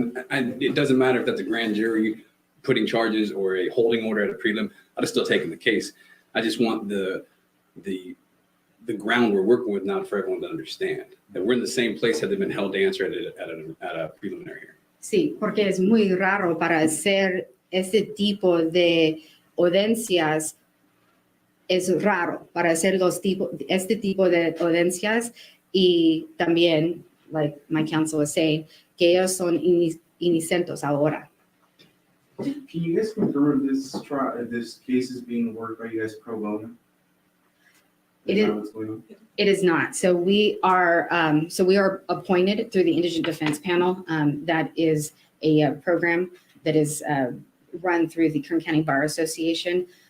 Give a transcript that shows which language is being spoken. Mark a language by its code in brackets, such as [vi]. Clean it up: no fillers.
[en] And it doesn't matter if that's a grand jury putting charges or a holding order at a prelim. I'd have still taken the case. I just want the ground we're working with now for everyone to understand that we're in the same place had they been held to answer at a preliminary hearing. [es] Sí, porque es muy raro para hacer este tipo de audiencias. Es raro para hacer este tipo de audiencias, y también, [en] like my counsel was saying, [es] que ellos son inocentes ahora. [en] Can you guys confirm this case is being worked by you guys pro bono? It is not. So we are appointed through the Indigent Defense Panel. That is a program that is run through the Kern County Bar Association.